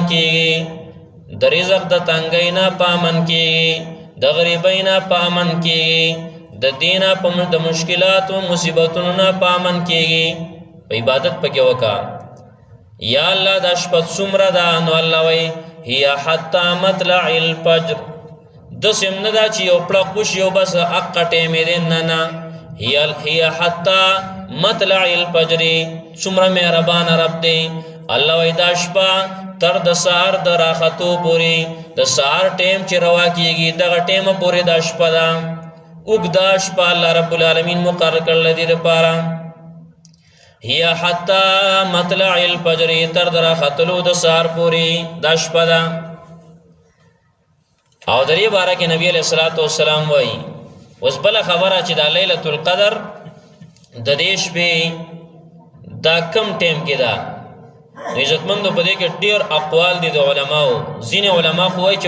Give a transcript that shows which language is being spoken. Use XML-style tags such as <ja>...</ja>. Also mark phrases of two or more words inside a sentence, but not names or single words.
<ps>کېږي د رزق د تنګۍ نه په امن کېږي د غریبۍ نه په امن کېږي د دې نه د مشکلاتو مصیبتونو نه په امن کېږي په عبادت پکې وکړه یا الله دا شپه څومره ده نو الله وایي</ps> <ar>هي حتی مطلع الفجر</ar> <ps>داسې هم نه ده چې یو پړق وشي او بس حقه ټیم یې دی نه</ps> <ar>هي حتی مطلع الفجر</ar> <ps>څومره مهربانه رب دی الله وایي دا شپه تر د سهار د راختو پورې د سهار ټیم چې روا کېږي دغه ټیمه پورې دا شپه ده اوږده شپه الله</ps> <ar>رب العالمین</ar> <ps>مقرر کړله دې دپاره</ps> <ar>هي حتی مطلع الفجر</ar> <ps>تر د راختلو د سهار پورې دا شپه ده او د دې باره کې نبي</ps> <ar>علیه الصلاة والسلام</ar> <ps>وایي اوس بله خبره چې دا</ps> <ar>لیلة القدر</ar> <ps>د دې شپې دا کم ټیم کې ده نو عزتمندو په دې کې ډېر اقوال دي د علماو ځینې علما خو وایي چې</ps>